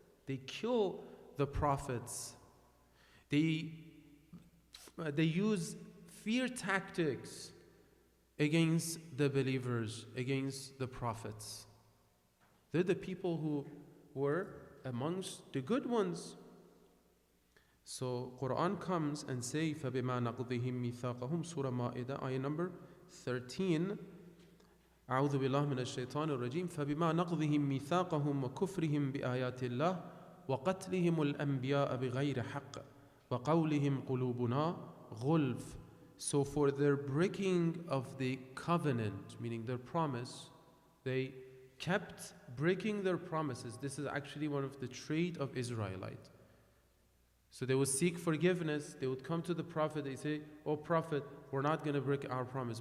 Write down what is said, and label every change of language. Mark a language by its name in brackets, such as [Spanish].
[English] They kill the prophets. They use fear tactics against the believers, against the prophets. They're the people who were amongst the good ones. So Quran comes and say, [Arabic] فَبِمَا نَقْضِهِمْ مِيثَاقَهُمْ [English] Surah Ma'idah, ayah number 13. [Arabic] أعوذ بالله من الشيطان الرجيم فبما نقضهم ميثاقهم وكفرهم بآيات الله وقتلهم الأنبياء بغير حق وقولهم قلوبنا غلف. [English] So for their breaking of the covenant, meaning their promise, they kept breaking their promises. This is actually one of the trait of Israelite. So they would seek forgiveness. They would come to the Prophet. They say, "Oh Prophet, we're not going to break our promise.